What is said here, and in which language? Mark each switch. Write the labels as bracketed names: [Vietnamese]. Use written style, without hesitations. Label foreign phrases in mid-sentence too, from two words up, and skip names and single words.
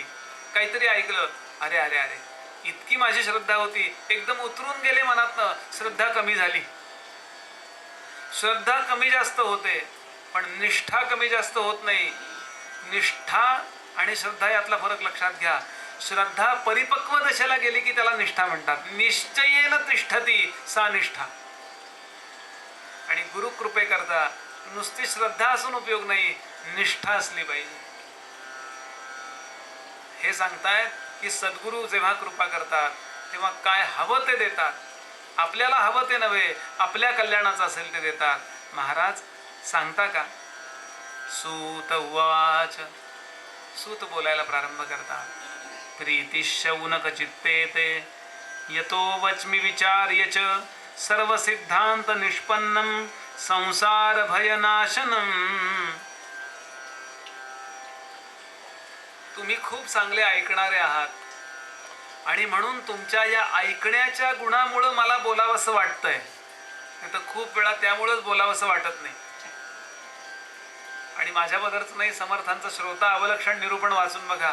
[Marathi] काहीतरी ऐकलं, अरे अरे अरे इतकी माझी श्रद्धा होती, एकदम उतरून गेले मनातनं, श्रद्धा कमी झाली. श्रद्धा कमी जास्त होते पण निष्ठा कमी जास्त होत नाही. निष्ठा आणि श्रद्धा यातला फरक लक्षात घ्या. श्रद्धा परिपक्व दशेला गेली की त्याला निष्ठा म्हणतात. [Sanskrit] निश्चयेन तिष्ठती सा निष्ठा. [Marathi] आणि गुरु कृपे करता नुसती श्रद्धा असून उपयोग नाही, निष्ठा असली पाहिजे. हे सांगतायत की सद्गुरू जेव्हा कृपा करतात तेव्हा काय हवं ते देतात. आपल्याला हवं ते नव्हे, आपल्या कल्याणाचं असेल ते देतात. महाराज सांगता का? [Sanskrit] सूत उवाच. [Marathi] सूत बोलायला प्रारंभ करतात. [Sanskrit] प्रीती शौनक चित्ते ते यतो वच्मि विचार्य च सर्व सिद्धांत निष्पन्नम संसार भयनाशनम. [Marathi] तुम्ही खूप चांगले ऐकणारे आहात आणि म्हणून तुमच्या या ऐकण्याच्या गुणामुळं मला बोलावंसं वाटतंय. नाही तर खूप वेळा त्यामुळंच बोलावंसं वाटत नाही. आणि माझ्याबद्दलच नाही, समर्थांचं श्रोता अवलक्षण निरूपण वाचून बघा.